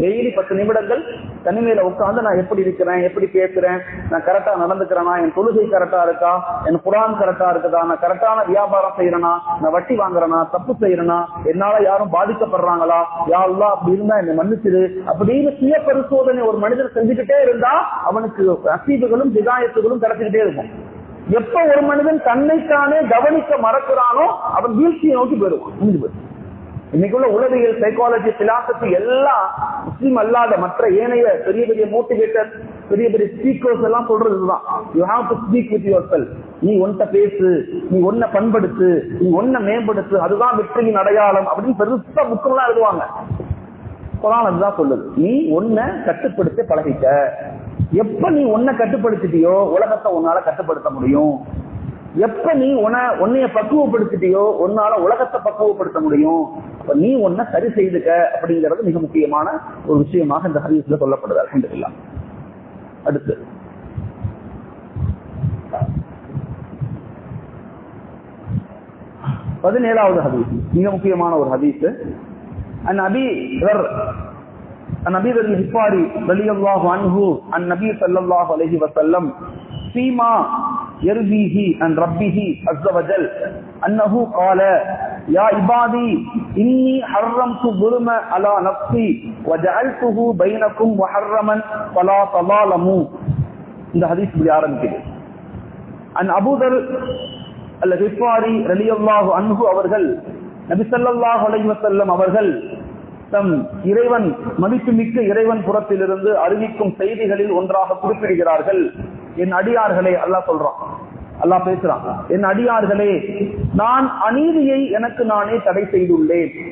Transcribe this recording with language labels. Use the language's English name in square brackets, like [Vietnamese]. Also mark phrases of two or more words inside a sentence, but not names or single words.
[Tamil] டெய்லி 10 நிமிடங்கள் தனிமையில உட்காந்து நான் எப்படி இருக்கிறேன், எப்படி பேசுறேன், நான் கரெக்டா நடந்துக்கிறேனா, என் தொழுகை கரெக்டா இருக்கா, என் குரான் கரெக்டா இருக்குதா, நான் கரெக்டான வியாபாரம் செய்யறேனா, நான் வட்டி வாங்குறேனா, தப்பு செய்யறேனா, என்னால யாரும் பாதிக்கப்படுறாங்களா, [Arabic] يا الله [Tamil] அப்படி இருந்தா என்னை மன்னிச்சிரு அப்படின்னு சுய பரிசோதனை ஒரு மனிதர் செஞ்சுக்கிட்டே இருந்தா அவனுக்கு நசீபுகளும் ஹிதாயத்துகளும் கிடைச்சுக்கிட்டே இருக்கும். எப்ப ஒரு மனிதன் தன்னைத்தானே கவனிக்க மறக்கிறானோ அவன் வீழ்ச்சியை நோக்கி போயிடுவான். இன்னைக்குள்ள உளவியல், சைக்காலஜி, பிலாசபி எல்லாம் முஸ்லீம் அல்லாத மற்ற ஏனைய பெரிய பெரிய மோட்டிவேட்டர், பெரிய பெரிய ஸ்பீக்கர்ஸ் எல்லாம் சொல்றதுதான், [English] You have to speak with yourself. [Tamil] நீ ஒன்ன பேசு, நீ ஒன்ன பண்படுத்து, நீ ஒன்ன மேம்படுத்து, அதுதான் வெற்றியின் அடையாளம் அப்படின்னு பெருசா புக்கெல்லாம் எழுதுவாங்க. குர்ஆன் அதுதான் சொல்லுது, நீ ஒன்ன கட்டுப்படுத்த பழகிக்க. எப்ப நீ ஒன்ன கட்டுப்படுத்திட்டியோ உலகத்தை உன்னால கட்டுப்படுத்த முடியும். எப்ப நீ உன்னைய பக்குவப்படுத்திட்டியோ உன்னால உலகத்தை பக்குவப்படுத்த முடியும். அப்ப நீ ஒன்ன சரி செய்துக்க அப்படிங்கிறது மிக முக்கியமான ஒரு விஷயமாக இந்த ஹதீஸ்ல சொல்லப்படுது. [Arabic] அல்ஹம்துலில்லாஹ். [Tamil] அடுத்து 17வது ஹதீஸ், மிக முக்கியமான ஒரு ஹதீஸ். [Arabic] عن أبي ذر الغفاري رضي الله عنه عن النبي صلى الله عليه وسلم فيما يرويه عن ربه عز وجل أنه قال يا عبادي إني حرمت الظلم على نفسي وجعلته بينكم محرما فلا تظالموا. [Tamil] இந்த ஹதீஸ் இப்படி ஆரம்பிக்குது. [Arabic] عن أبو ذر الغفاري رضي الله عنه [Tamil] அவர்கள் நபி [Arabic] صلى الله عليه وسلم [Tamil] அவர்கள் தம் இறைவன், மதிப்புமிக்க இறைவன் புறத்திலிருந்து அறிவிக்கும் செய்திகளில் ஒன்றாக குறிப்பிடுகிறார்கள், என் அடியார்களே, அல்லாஹ் சொல்றான், அல்லாஹ் பேசுறான், என் அடியார்களே, நான் அநீதியை எனக்கு நானே தடை செய்துள்ளேன்.